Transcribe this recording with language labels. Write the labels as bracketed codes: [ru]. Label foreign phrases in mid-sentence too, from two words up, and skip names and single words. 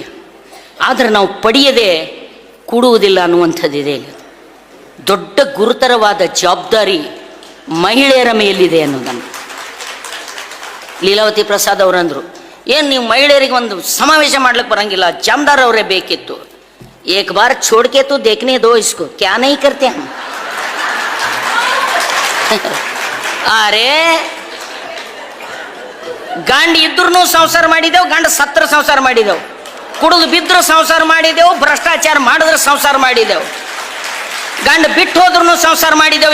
[kn] ಆದರೆ ನಾವು ಪಡೆಯದೆ ಕೊಡುವುದಿಲ್ಲ ಅನ್ನುವಂಥದ್ದಿದೆ. ದೊಡ್ಡ ಗುರುತರವಾದ ಜವಾಬ್ದಾರಿ ಮಹಿಳೆಯರ ಮೇಲಿದೆ ಅನ್ನೋದನ್ನು ಲೀಲಾವತಿ ಪ್ರಸಾದ್ ಅವರಂದರು. ಏನು ನೀವು ಮಹಿಳೆಯರಿಗೆ ಒಂದು ಸಮಾವೇಶ ಮಾಡ್ಲಿಕ್ಕೆ ಬರಂಗಿಲ್ಲ, ಜಾಮದಾರ್ ಅವರೇ ಬೇಕಿತ್ತು. [hi] एक बार छोड़के तो देखने दो इसको, क्या नहीं करते हम. [kn] ಅರೆ, ಗಂಡ ಇದ್ರೂ ಸಂಸಾರ ಮಾಡಿದೆವು, ಗಂಡ ಸತ್ರ ಸಂಸಾರ ಮಾಡಿದೆವು, ಕುಡಿದು ಬಿದ್ದರೂ ಸಂಸಾರ ಮಾಡಿದೆವು, ಭ್ರಷ್ಟಾಚಾರ ಮಾಡಿದ್ರೆ ಸಂಸಾರ ಮಾಡಿದೆವು, ಗಂಡ ಬಿಟ್ಟು ಹೋದ್ರೂ ಸಂಸಾರ ಮಾಡಿದೆವು.